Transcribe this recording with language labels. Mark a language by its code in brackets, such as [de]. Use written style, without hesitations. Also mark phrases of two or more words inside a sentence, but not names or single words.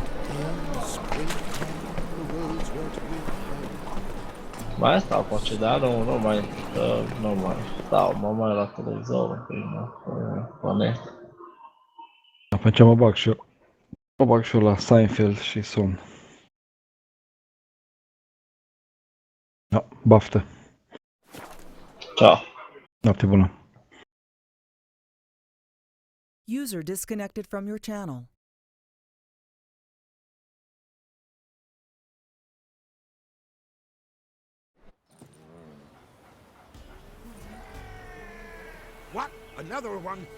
[ro] Mai stau poate, dar nu mai stau, mă mai la televizor un pic, pe net. Atunci mă bag și eu. Mă bag și eu la Seinfeld și somn. Da, baftă. Ciao. Noapte bună. [en] User disconnected from your channel. What? Another one?